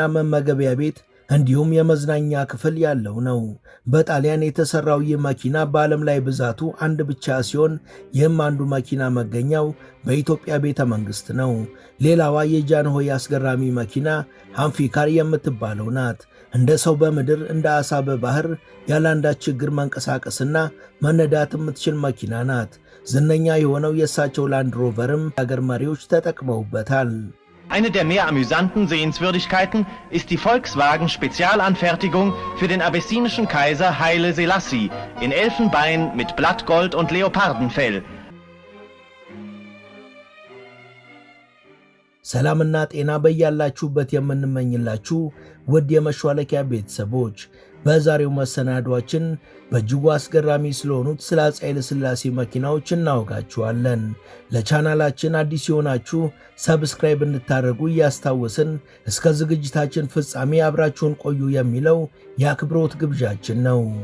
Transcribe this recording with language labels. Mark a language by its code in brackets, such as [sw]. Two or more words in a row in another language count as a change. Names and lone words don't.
[am] መመገቢያ ቤት እንዲሁም የመዝናኛ ክፍል ያለው ነው። በጣሊያን የተሰራው ይህ መኪና በዓለም ላይ ብዛቱ አንድ ብቻ ሲሆን ይህም አንዱ መኪና መገኛው በኢትዮጵያ ቤተ መንግሥት ነው። ሌላዋ የጃንሆይ አስገራሚ መኪና አምፊካር የምትባለው ናት። እንደ ሰው በምድር እንደ ዓሣ በባህር ያለአንዳች ችግር መንቀሳቀስና መነዳት የምትችል መኪና ናት። ዝነኛ የሆነው የእሳቸው ላንድ ሮቨርም የአገር መሪዎች ተጠቅመውበታል። [de] Eine der mehr amüsanten Sehenswürdigkeiten ist die Volkswagen-Spezialanfertigung für den abessinischen Kaiser Haile Selassie in Elfenbein mit Blattgold und Leopardenfell. [am] ሰላምና ጤና በያላችሁበት የምንመኝላችሁ ውድ የመሿለኪያ ቤተሰቦች፣ በዛሬው መሰናዷችን በእጅጉ አስገራሚ ስለሆኑት ስለ አፄ ኃይለ ሥላሴ መኪናዎች እናወጋችኋለን። ለቻናላችን አዲስ የሆናችሁ ሰብስክራይብ እንድታደርጉ እያስታወስን እስከ ዝግጅታችን ፍጻሜ አብራችሁን ቆዩ የሚለው የአክብሮት ግብዣችን ነው።